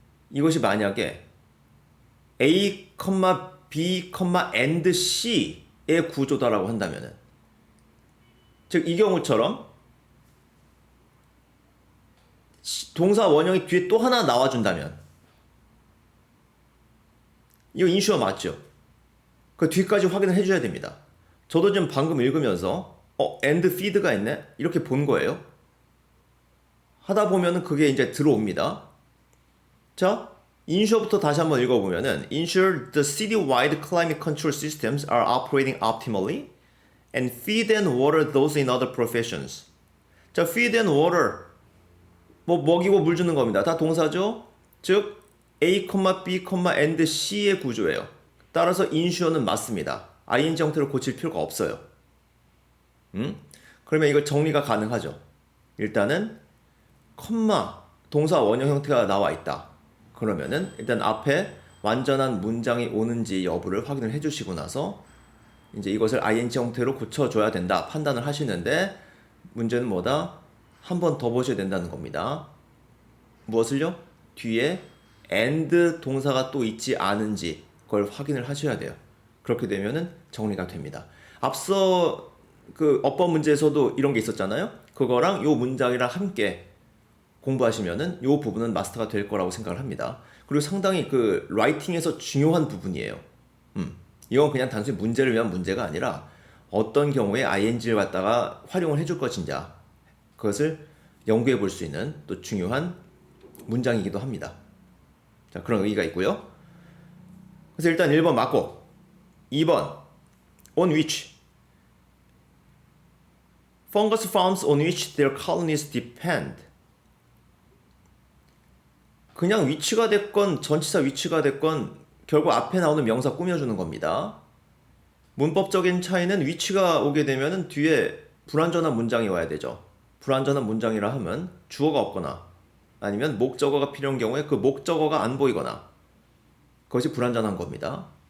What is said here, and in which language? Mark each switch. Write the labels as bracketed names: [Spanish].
[Korean] 이것이 만약에 A, B, and C의 구조다라고 한다면은, 즉 이 경우처럼 동사 원형이 뒤에 또 하나 나와준다면 이거 ensure 맞죠? 그 뒤까지 확인을 해줘야 됩니다. 저도 지금 방금 읽으면서 and feed가 있네? 이렇게 본 거예요. 하다 보면은 그게 이제 들어옵니다. 자, ensure부터 다시 한번 읽어보면은 [English] ensure the city-wide climate control systems are operating optimally and feed and water those in other professions. [Korean] 자, feed and water 뭐 먹이고 물 주는 겁니다. 다 동사죠? 즉 A, B, and C의 구조예요. 따라서 ensure는 맞습니다. ing 형태로 고칠 필요가 없어요. 그러면 이거 정리가 가능하죠. 일단은 동사 원형 형태가 나와 있다. 그러면은 일단 앞에 완전한 문장이 오는지 여부를 확인을 해주시고 나서 이제 이것을 ing 형태로 고쳐줘야 된다 판단을 하시는데, 문제는 뭐다? 한 번 더 보셔야 된다는 겁니다. 무엇을요? 뒤에 and 동사가 또 있지 않은지 그걸 확인을 하셔야 돼요. 그렇게 되면은 정리가 됩니다. 앞서 그 어법 문제에서도 이런 게 있었잖아요. 그거랑 요 문장이랑 함께 공부하시면은 요 부분은 마스터가 될 거라고 생각을 합니다. 그리고 상당히 그 라이팅에서 중요한 부분이에요. 이건 그냥 단순히 문제를 위한 문제가 아니라 어떤 경우에 ing를 갖다가 활용을 해줄 것인지 그것을 연구해 볼 수 있는 또 중요한 문장이기도 합니다. 자, 그런 의의가 있고요. 그래서 일단 1번 맞고, 2번 [English] on which fungus farms on which their colonies depend. [Korean] 그냥 위치가 됐건 전치사 위치가 됐건 결국 앞에 나오는 명사 꾸며주는 겁니다. 문법적인 차이는 위치가 오게 되면 뒤에 불완전한 문장이 와야 되죠. 불완전한 문장이라 하면 주어가 없거나 아니면 목적어가 필요한 경우에 그 목적어가 안 보이거나 그것이 불완전한 겁니다.